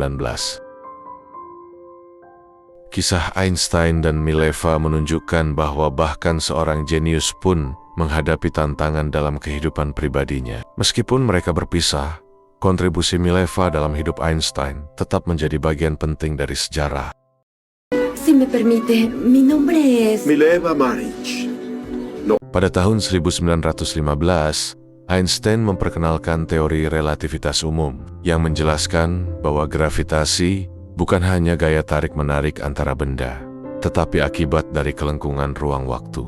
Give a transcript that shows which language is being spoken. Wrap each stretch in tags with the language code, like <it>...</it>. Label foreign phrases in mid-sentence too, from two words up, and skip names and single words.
<id>Kisah Einstein dan Mileva menunjukkan bahwa bahkan seorang jenius pun menghadapi tantangan dalam kehidupan pribadinya. Meskipun mereka berpisah, kontribusi Mileva dalam hidup Einstein tetap menjadi bagian penting dari sejarah.</id> <es>Si me permite, mi nombre es... Mileva Maric.</es> <id>Pada tahun 1915, Einstein memperkenalkan teori relativitas umum yang menjelaskan bahwa gravitasi bukan hanya gaya tarik-menarik antara benda, tetapi akibat dari kelengkungan ruang waktu.</id>